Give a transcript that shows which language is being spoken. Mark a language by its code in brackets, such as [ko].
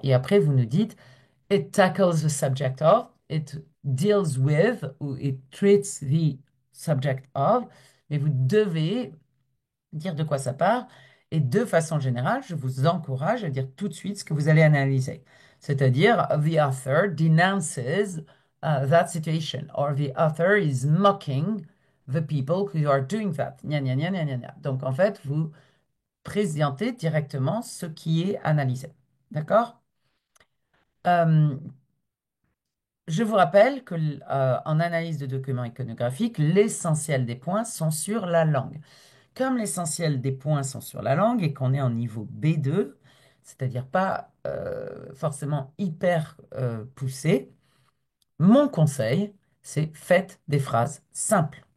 [fr] Et après, vous nous dites [en] it tackles the subject of, it deals with, [fr] ou [en] it treats the subject of, [fr] mais vous devez dire de quoi ça part. Et de façon générale, je vous encourage à dire tout de suite ce que vous allez analyser. C'est-à-dire, [en] the author denounces that situation, or the author is mocking the people who are doing that. Gna, gna, gna, gna, gna, gna. [fr] Donc, en fait, vous présentez directement ce qui est analysé. D'accord? Euh, Je vous rappelle que en analyse de documents iconographiques, l'essentiel des points sont sur la langue. Comme l'essentiel des points sont sur la langue et qu'on est en niveau B2, c'est-à-dire pas forcément hyper poussé, mon conseil, c'est faites des phrases simples.